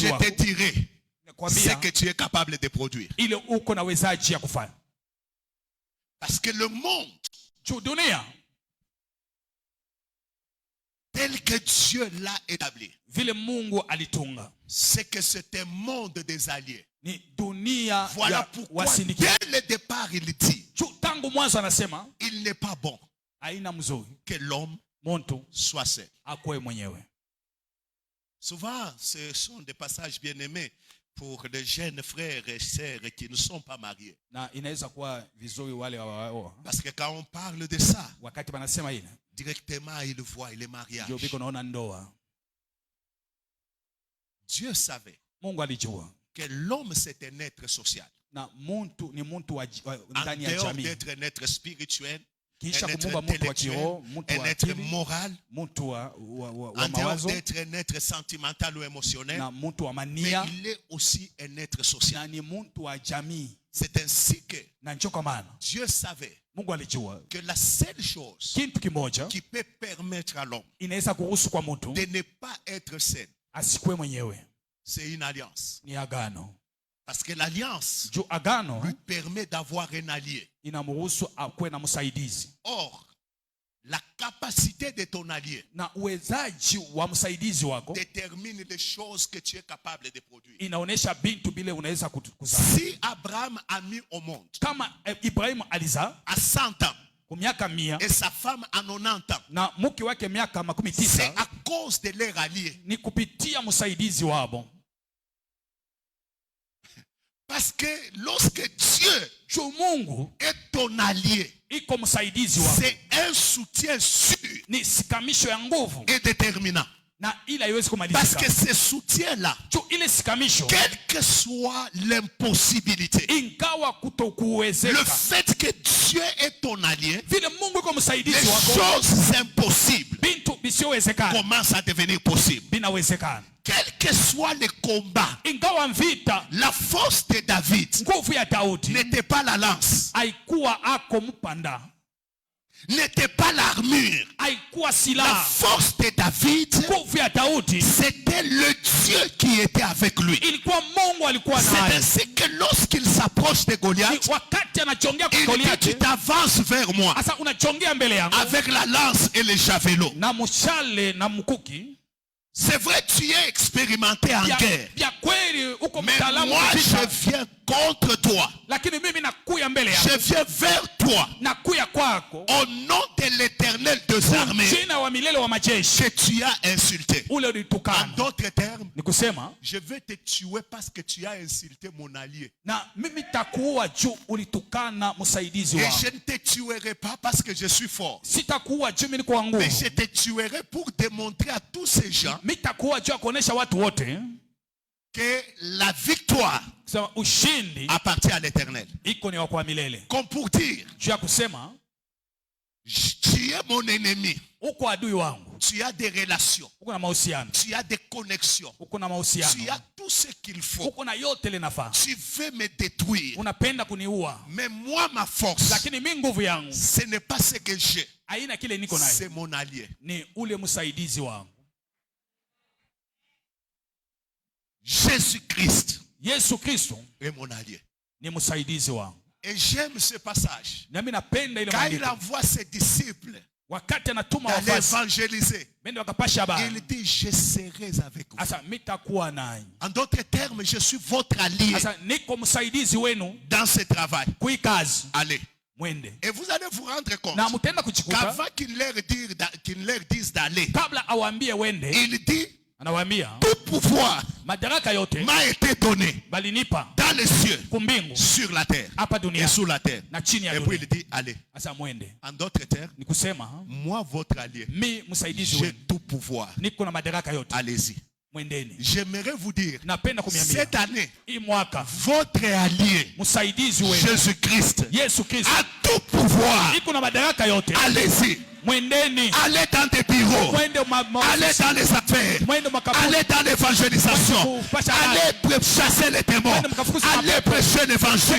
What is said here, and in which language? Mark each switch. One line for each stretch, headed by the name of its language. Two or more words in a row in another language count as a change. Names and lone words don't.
French: Je
Swahili: wako?
French: te dirai ce
Swahili: Nakwambia
French: que tu es capable de produire.
Swahili: ile uko na wezaji ya kufanya.
French: Parce que le monde
Swahili: Juu dunia
French: tel que Dieu l'a établi,
Swahili: vile Mungu alitunga
French: c'est que c'est un monde des alliés.
Swahili: ni dunia
French: Voilà
Swahili: ya
French: pourquoi
Swahili: wasindikizi.
French: dès le départ il dit,
Swahili: Juu tangu mwanzo anasema
French: il n'est pas bon
Swahili: haina mzuri
French: que l'homme
Swahili: muntu
French: soit seul.
Swahili: akwe mwenyewe.
French: Souvent, ce sont des passages bien-aimés pour les jeunes frères et sœurs qui ne sont pas mariés.
Swahili: Na inaweza kuwa vizuri wale wa
French: Parce que quand on parle de ça,
Swahili: wakati wanasema ile
French: directement ils voient les mariages.
Swahili: ndio biko naona ndoa.
French: Dieu savait
Swahili: Mungu alijua
French: que l'homme c'est un être social.
Swahili: na muntu ni muntu wa
French: En
Swahili: ndani ya
French: dehors
Swahili: jamii,
French: d'être un être spirituel,
Swahili: kisha
French: un être
Swahili: kumuumba muntu wa
French: intellectuel,
Swahili: kiroho, muntu
French: un
Swahili: wa
French: être
Swahili: akili,
French: moral,
Swahili: muntu wa
French: en dehors
Swahili: mawazo
French: d'être un être sentimental ou émotionnel,
Swahili: na muntu wa
French: mais
Swahili: mania
French: il est aussi un être social.
Swahili: na ni muntu wa jamii.
French: C'est ainsi que
Swahili: Na ndio kwa maana
French: Dieu savait
Swahili: Mungu alijua
French: que la seule chose
Swahili: kitu kimoja
French: qui peut permettre à l'homme
Swahili: inaweza kuruhusu kwa mtu
French: de ne pas être seul,
Swahili: asikwe mwenyewe,
French: c'est une alliance.
Swahili: ni agano.
French: Parce que l'alliance
Swahili: Juu agano
French: lui permet d'avoir un allié.
Swahili: inamruhusu akwe na msaidizi,
French: Or, la capacité de ton allié
Swahili: na uwezaji wa msaidizi wako
French: détermine les choses que tu es capable de produire.
Swahili: inaonesha bintu bile unaweza kuzaa.
French: Si Abraham a mis au monde
Swahili: Kama Ibrahimu alizaa
French: à 100 ans
Swahili: kwa miaka 100
French: et sa femme à 90 ans,
Swahili: na mke wake miaka makumi
French: c'est
Swahili: tisa,
French: à cause de leur allié.
Swahili: ni kupitia msaidizi wabo.
French: Parce que lorsque Dieu
Swahili: Juu Mungu
French: est ton allié,
Swahili: iko msaidizi wako,
French: c'est un soutien sûr
Swahili: ni sikamisho ya nguvu
French: et déterminant.
Swahili: na ile haiwezi
French: Parce
Swahili: kumalizika.
French: que ce soutien-là,
Swahili: Juu ile sikamisho,
French: quelle que soit l'impossibilité,
Swahili: ingawa
French: le
Swahili: kutokuwezeka,
French: fait que Dieu est ton allié,
Swahili: vile Mungu iko
French: les
Swahili: msaidizi wako,
French: choses impossibles
Swahili: bintu bisiowezekana
French: commencent à devenir possibles.
Swahili: binawezekana.
French: Quel que soit le combat,
Swahili: Ingawa vita,
French: la force de David
Swahili: nguvu ya Daudi
French: n'était pas la lance,
Swahili: haikuwa ako mpanda,
French: n'était pas l'armure.
Swahili: haikuwa
French: La
Swahili: silaha.
French: force de David,
Swahili: Nguvu ya Daudi
French: c'était le Dieu qui était avec lui.
Swahili: ilikuwa Mungu alikuwa
French: C'est
Swahili: naye.
French: ainsi que lorsqu'il s'approche de
Swahili: Ni
French: Goliath,
Swahili: wakati anachongea kwa
French: il dit, tu
Swahili: Goliathi,
French: t'avances vers moi
Swahili: sasa unachongea mbele yangu
French: avec la lance et le javelot.
Swahili: na mshale na mkuki.
French: C'est vrai, tu es expérimenté en guerre.
Swahili: Vya kweli uko
French: Mais
Swahili: mtaalamu
French: moi,
Swahili: wa
French: je
Swahili: vita,
French: viens contre toi.
Swahili: lakini mimi nakuya mbele
French: Je
Swahili: yako,
French: viens vers toi.
Swahili: nakuya kwako
French: Au nom de l'Éternel des armées
Swahili: jina wa milele wa majeshi
French: que tu as insulté.
Swahili: ule
French: En
Swahili: ulitukana.
French: d'autres termes,
Swahili: Ni kusema
French: je vais te tuer parce que tu as insulté mon allié.
Swahili: na mimi takuua juu ulitukana msaidizi
French: Et
Swahili: wako.
French: je ne te tuerai pas parce que je suis fort.
Swahili: Sitakuua juu mimi niko wa nguvu,
French: Mais je te tuerai pour démontrer à tous ces gens
Swahili: mimi takuua juu ya kuonesha watu wote
French: que la victoire
Swahili: Kusema ushindi
French: appartient à l'Éternel.
Swahili: iko ni wa kwa milele.
French: Comme pour dire,
Swahili: Juu ya kusema
French: tu es mon ennemi.
Swahili: uko adui wangu.
French: Tu as des relations.
Swahili: Uko na mahusiano.
French: Tu as des connexions.
Swahili: Uko na
French: Tu
Swahili: mahusiano.
French: as tout ce qu'il faut.
Swahili: Uko na yote linafaa.
French: Tu veux me détruire.
Swahili: Unapenda kuniua.
French: Mais moi, ma force,
Swahili: Lakini mimi nguvu yangu
French: ce n'est pas ce que j'ai.
Swahili: haina kile niko nayo.
French: C'est mon allié.
Swahili: Ni ule msaidizi wangu.
French: Jésus-Christ
Swahili: Yesu Kristo
French: est mon allié.
Swahili: ni msaidizi wangu.
French: Et j'aime ce passage.
Swahili: Na mimi napenda ile
French: Quand il
Swahili: maandiko.
French: envoie ses disciples
Swahili: Wakati anatuma
French: d'aller
Swahili: wafasi,
French: évangéliser,
Swahili: bende wakapasha habari.
French: il dit, je serai avec vous.
Swahili: Asa mitakuwa nanyi.
French: En d'autres termes, je suis votre allié
Swahili: Asa niko msaidizi wenu
French: dans ce travail.
Swahili: kui kazi.
French: Allez.
Swahili: Mwende.
French: Et vous allez vous rendre compte
Swahili: Na mtenda kuchikuta
French: qu'avant qu'il leur dise d'aller,
Swahili: kabla awaambie wende,
French: il dit,
Swahili: anawaambia
French: tout pouvoir
Swahili: madaraka yote
French: m'a été donné
Swahili: balinipa
French: dans les cieux,
Swahili: kumbingu
French: sur la terre
Swahili: hapa
French: et
Swahili: dunia
French: sous la terre.
Swahili: na chini ya
French: Et puis
Swahili: dunia.
French: il dit, allez.
Swahili: Asa mwende.
French: En d'autres termes,
Swahili: Ni kusema
French: moi, votre allié,
Swahili: mi msaidizi
French: j'ai
Swahili: wenu
French: tout pouvoir.
Swahili: niko na madaraka yote.
French: Allez-y.
Swahili: Mwendeni.
French: J'aimerais vous dire,
Swahili: Napenda kumiambia
French: cette année,
Swahili: hii mwaka
French: votre allié,
Swahili: msaidizi wenu
French: Jésus-Christ,
Swahili: Yesu Kristo
French: a tout pouvoir.
Swahili: iko na madaraka yote.
French: Allez-y.
Swahili: Mwendeni.
French: Allez dans des bureaux.
Swahili: Mwende
French: Allez dans les affaires.
Swahili: mwende makapu.
French: Allez dans l'évangélisation. Allez chasser les démons. Allez prêcher l'évangile.